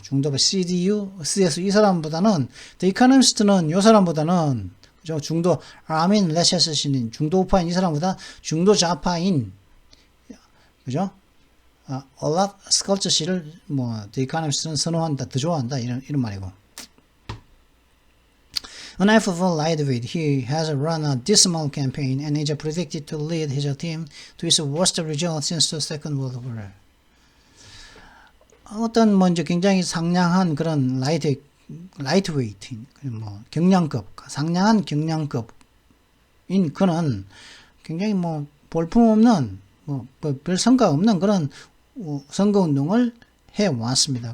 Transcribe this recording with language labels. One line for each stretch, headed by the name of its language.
Korean: 중도파 CDU, CSU 이 사람보다는 The Economist는 이 사람보다는 그죠? 중도 아민 레체스 씨는 중도 우파인 이 사람보다 중도 좌파인 그죠? 올라프 스컬처 씨를 뭐 The Economist는 선호한다, 더 좋아한다 이런 말이고.
English: Unaffable lightweight, he has run a dismal campaign and is predicted to lead his team to its worst result since the Second World War.
Korean: 어떤 먼저 굉장히 상냥한 그런 라이트웨이트, 뭐 경량급, 상냥한 경량급인 그는 굉장히 뭐 볼품없는 뭐 별 성과 없는 그런 선거 운동을 해 왔습니다.